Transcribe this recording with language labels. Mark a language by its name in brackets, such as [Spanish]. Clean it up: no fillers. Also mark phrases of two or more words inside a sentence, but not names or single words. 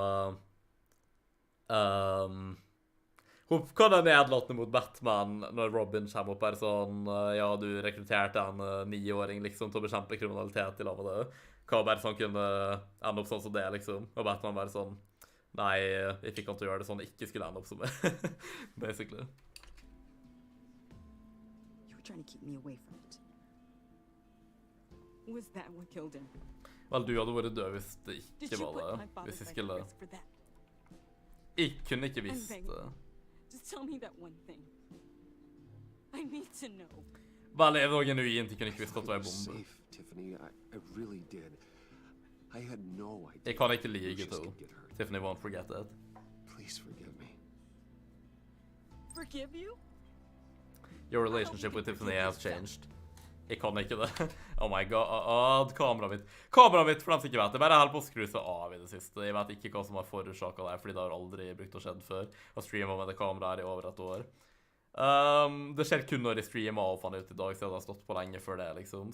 [Norwegian] hun kan være nedlatende mot Batman når Robin kommer opp her sånn, ja, du rekrutterte en 9-åring liksom til å bekjempe kriminalitet i lag med det. Hva bare sånn kunne ende opp sånn som det liksom, og Batman bare sånn, nei, jeg fikk han til å gjøre det sånn, ikke skulle ende opp som det, basically. [English] You were trying to keep me away from it. Was that what killed him? [Norwegian] Vel, du hadde vært død hvis det ikke var det. Hvis jeg skulle... Jeg kunne ikke visst det. [English] Just tell me that one thing. I need to know. [Norwegian] Vel, jeg var genuint, jeg kunne ikke visst at det var en bombe. [English] Tiffany, I really did. I had no idea. [Norwegian] Jeg kan ikke lyge til. [English] Tiffany won't forget that. Please forgive me. Forgive you? Your relationship with Tiffany has changed. [Norwegian] Jeg kan ikke det. [English] Oh my god, [Norwegian] kameraet mitt. Kameraet mitt, for dem som ikke vet, det bare holder på å skru seg av i det siste. Jeg vet ikke hva som har forårsaket det, fordi det har aldri brukt å skjedd før. Jeg streamet med det kameraet her i over et år. Det skjer kun når jeg streamer og fann ut i dag, så jeg har stått på lenge før det, liksom.